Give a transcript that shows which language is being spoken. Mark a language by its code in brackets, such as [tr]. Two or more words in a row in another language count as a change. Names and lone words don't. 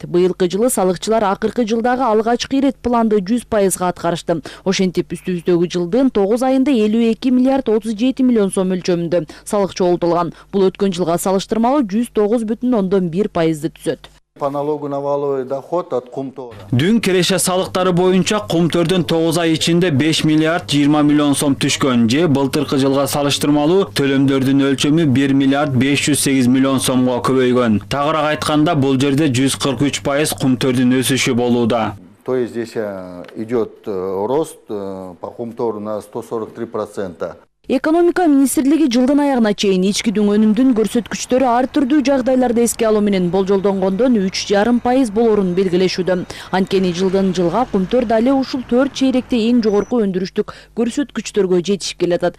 [ky] Быйылкы жылы салыкчылар акыркы жылдагы алгачкы ирет планды 100%га аткарышты. Ошентип үстүбүздөгү жылдын 9 айында 52 миллиард 37 миллион сом өлчөмүндө салык чогултулган. Бул өткөн жылга салыштырмалуу 109,1%ды түзөт. [ru] По налогу на валовый доход от Кумтора. [ky] Дүн кереше салыктары боюнча Кумтөрдөн 9 ай ичинде 5 миллиард 20 миллион сом түшкөн же былтыркы жылга салыштырмалуу төлөмдөрдүн өлчөмү 1 миллиард 508 миллион сомго көбөйгөн. Тагыраак айтканда бул жерде 143% Кумтөрдүн өсүшү болууда. [ru] То есть здесь идет рост по Кумтору на 143%. [ky] Экономика министрлиги жылдын аягына чейин ичкидүн өнүмдүн көрсөткүчтөрү ар түрдүү жагдайларды эске алуу менен болжолдонгондон 3,5% болорун белгилешүүдө. Анткени жылдан жылга Кумтөр дале ушул 4 чейректе эң жогорку өндүрүштүк көрсөткүчтөргө жетишип келатат.